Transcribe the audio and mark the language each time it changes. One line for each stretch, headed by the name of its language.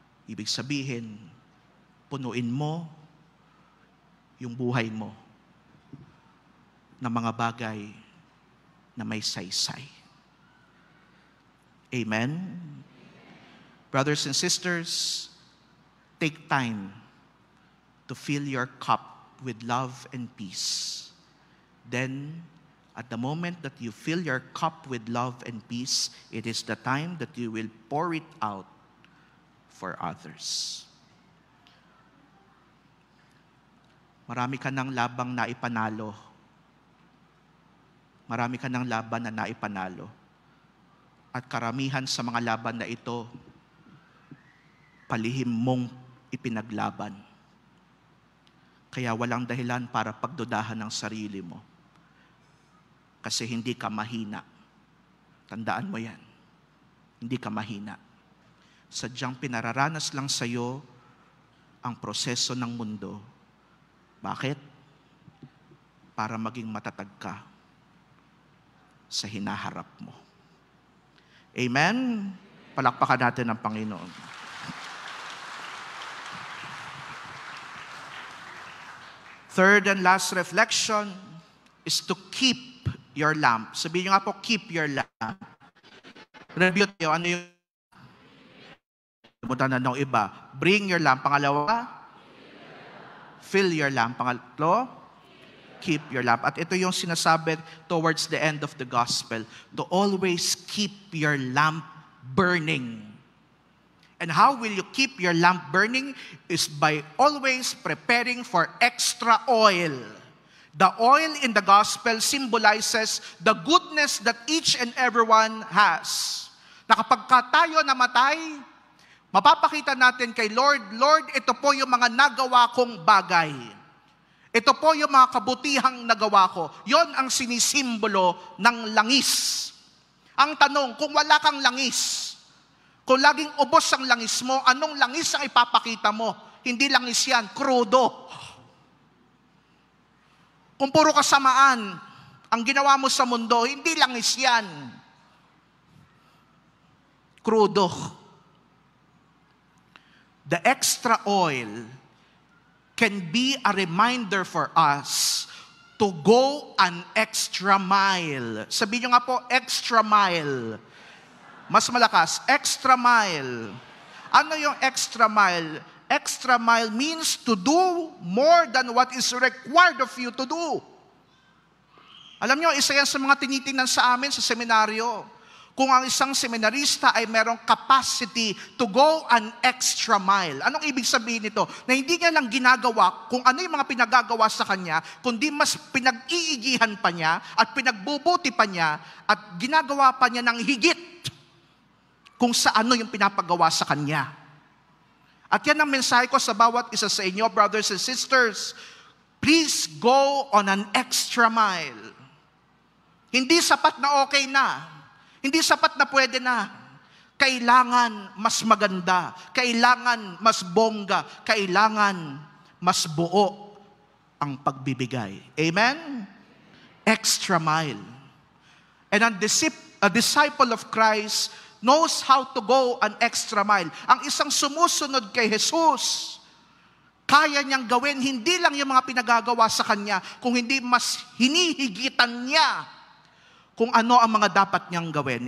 Filipino: Ibig sabihin, punuin mo yung buhay mo ng mga bagay na may saysay. Amen?
English: Brothers and sisters, take time to fill your cup with love and peace. Then, at the moment that you fill your cup with love and peace, it is the time that you will pour it out for others.
Filipino: Marami ka ng labang naipanalo. Marami ka ng laban na naipanalo. At karamihan sa mga laban na ito, palihim mong ipinaglaban. Kaya walang dahilan para pagdudahan ng sarili mo. Kasi hindi ka mahina. Tandaan mo yan. Hindi ka mahina. Sadyang pinararanas lang sa'yo ang proseso ng mundo. Bakit? Para maging matatag ka sa hinaharap mo. Amen? Palakpakan natin ang Panginoon.
English: Third and last reflection is to keep your lamp.
Filipino: Sabihin nyo nga po,
English: keep your lamp.
Filipino: Review tayo, ano yung Buta na ng iba.
English: Bring your lamp.
Filipino: Pangalawa,
English: fill your lamp.
Filipino: Pangatlo,
English: keep your lamp.
Filipino: At ito yung sinasabi
English: towards the end of the gospel, to always keep your lamp burning. And how will you keep your lamp burning? Is by always preparing for extra oil. The oil in the gospel symbolizes the goodness that each and everyone has.
Filipino: Na kapag tayo namatay, mapapakita natin kay Lord, Lord, ito po yung mga nagawa kong bagay. Ito po yung mga kabutihang nagawa ko. Yon ang sinisimbolo ng langis. Ang tanong, kung wala kang langis, kung laging ubos ang langis mo, anong langis ang ipapakita mo? Hindi langis yan, krudo. Kung puro kasamaan ang ginawa mo sa mundo, hindi langis yan. Krudo.
English: The extra oil can be a reminder for us to go an extra mile.
Filipino: Sabihin nyo nga po, extra mile. Mas malakas, extra mile. Ano yung
English: extra mile? Extra mile means to do more than what is required of you to do.
Filipino: Alam nyo, isa yan sa mga tinitingnan sa amin sa seminaryo. Kung ang isang seminarista ay merong
English: capacity to go an extra mile.
Filipino: Anong ibig sabihin nito? Na hindi niya lang ginagawa kung ano yung mga pinagagawa sa kanya, kundi mas pinag-iigihan pa niya at pinagbubuti pa niya at ginagawa pa niya ng higit kung sa ano yung pinapagawa sa kanya. At yan ang mensahe ko sa bawat isa sa inyo,
English: brothers and sisters. Please go on an extra mile.
Filipino: Hindi sapat na okay na. Hindi sapat na pwede na. Kailangan mas maganda. Kailangan mas bongga. Kailangan mas buo ang pagbibigay. Amen? Extra mile.
English: And a disciple of Christ knows how to go an extra mile.
Filipino: Ang isang sumusunod kay Jesus, kaya niyang gawin hindi lang yung mga pinagagawa sa kanya, kung hindi mas hinihigitan niya kung ano ang mga dapat niyang gawin.